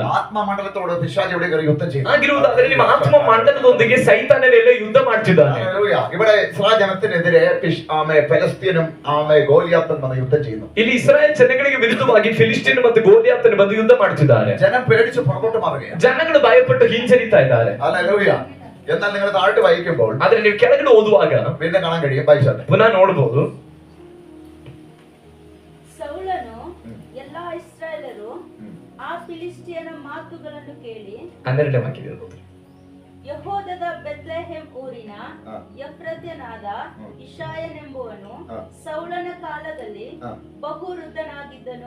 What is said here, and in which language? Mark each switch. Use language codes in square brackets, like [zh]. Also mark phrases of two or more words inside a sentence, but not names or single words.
[kn] ಆಗಿರುವುದಾದ್ರೆ ನಿಮ್ಮ ಆತ್ಮ ಮಂಡಲದೊಂದಿಗೆ ಸೈತಾನನೆಲ್ಲ ಯುದ್ಧ ಮಾಡ್ತಿದ್ದಾನೆ. ಇಲ್ಲಿ ಇಸ್ರಾಯೇಲ್ ಜನಗಳಿಗೆ ವಿರುದ್ಧವಾಗಿ ಫಿಲಿಸ್ಟೀನ್ ಮತ್ತು ಗೋಲಿಯಾತನು ಬಂದು ಯುದ್ಧ ಮಾಡ್ತಿದ್ದಾರೆ. ಜನಗಳು ಭಯಪಟ್ಟು ಹಿಂಜರಿತಾ ಇದ್ದಾರೆ. [ml] എന്നാൽ നിങ്ങൾ താഴോട്ട് വായിക്കുമ്പോൾ [kn] ಆದ್ರೆ ನೀವು ಕೆಳಗಡೆ ಓದುವಾಗ [ml] പിന്നെ കാണാൻ കഴിയും. വായിച്ചാട്ടെ. [kn] ಪುನಃ ನೋಡಬಹುದು. ಸೌಲನು ಎಲ್ಲಾ ಇಸ್ರಾಯೇಲರು ಆ ಫಿಲಿಷ್ಟಿಯನ ಮಾತುಗಳನ್ನು ಕೇಳಿ 12ನೇ ವಾಕ್ಯದಲ್ಲಿ ಯೆಹೂದದ ಬೆತ್ಲೆಹೆಮ್ ಊರಿನ ಎಫ್ರಾತ್ಯನಾದ ಇಷಾಯನೆಂಬುವನು ಸೌಲನ ಕಾಲದಲ್ಲಿ ಬಹು ವೃದ್ಧನಾಗಿದ್ದನು.